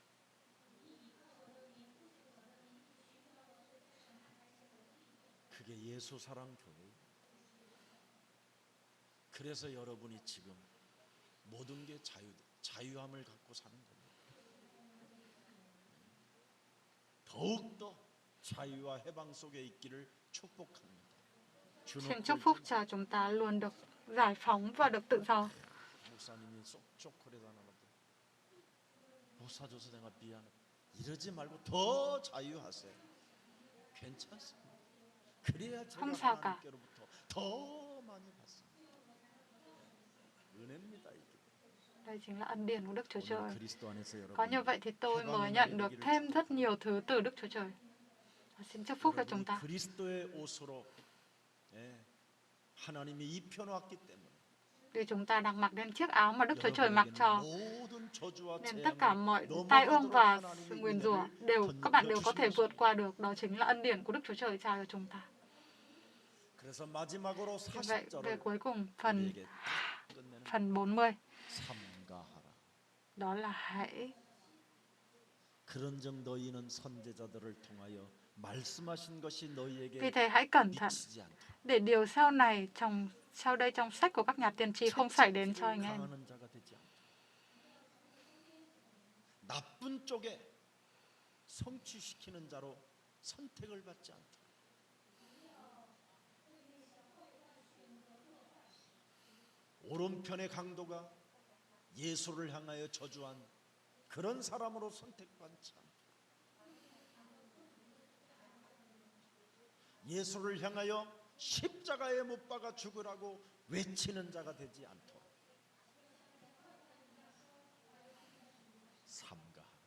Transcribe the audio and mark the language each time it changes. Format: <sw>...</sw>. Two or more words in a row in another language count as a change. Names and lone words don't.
<ko>그게 예수 사랑 교회예요. 그래서 여러분이 지금 모든 게 자유함을 갖고 사는 겁니다. 더욱더 자유와 해방 속에 있기를 축복합니다.</ko> <vi>Xin chúc phúc cho chúng ta luôn được giải phóng và được tự do.</vi> <ko>목사님이 쪼그레다 나는데 목사 줘서 내가 미안해. 이러지 말고 더 자유하세요. 괜찮습니다. 그래야 제가</ko> <vi>Không sao cả.</vi> <ko>하나님께로부터 더 많이 받습니다. 은혜입니다 이게.</ko> <vi>Đây chính là ân điển của Đức Chúa</vi> <ko>오늘</ko> <vi>Trời.</vi> <ko>그리스도 안에서</ko> <vi>Có như</vi> <ko>여러분</ko> <vi>vậy thì tôi mới nhận được thêm rất nhiều thứ từ Đức Chúa Trời. Và xin chúc phúc cho chúng</vi> <ko>여러분이</ko> <vi>ta.</vi> <ko>그리스도의 옷으로 하나님이 입혀놓았기 때문에</ko> <vi>Vì chúng ta đang mặc lên chiếc áo mà Đức Chúa Trời mặc</vi> <ko>여러분에게는</ko> <vi>cho.</vi> <ko>모든 저주와</ko> <vi>Nên tất cả</vi> <ko>재앙을</ko> <vi>mọi tai ương</vi> <ko>넘어가도록</ko> <vi>và</vi> <ko>하나님의</ko> <vi>sự nguyền rủa</vi> <ko>은혜를</ko> <vi>các bạn đều có</vi> <ko>건너뛰어</ko> <vi>thể vượt</vi> <ko>주신</ko> <vi>qua được. Đó chính là ân điển của Đức Chúa Trời trao cho chúng ta.</vi> <ko>그래서 마지막으로</ko> <vi>Vì vậy, về</vi> <ko>40절을</ko> <vi>cuối cùng, phần</vi> <ko>우리에게 딱 끝내는</ko> <vi>40</vi> <ko>삼가하라.</ko> <vi>đó là hãy</vi> <ko>그런즉 너희는 선지자들을 통하여 말씀하신 것이</ko> <vi>vì</vi> <ko>너희에게</ko> <vi>thế hãy cẩn thận</vi> <ko>미치지 않도록</ko> <vi>để điều sau đây trong sách của các nhà tiên tri không xảy đến cho anh em.</vi> <ko>당하는 자가 되지 않도록 나쁜 쪽에 성취시키는 자로 선택을 받지 않도록 오른편의 강도가 예수를 향하여 저주한 그런 사람으로 선택받지 않도록 예수를 향하여 십자가에 못 박아 죽으라고 외치는 자가 되지 않도록 삼가.</ko>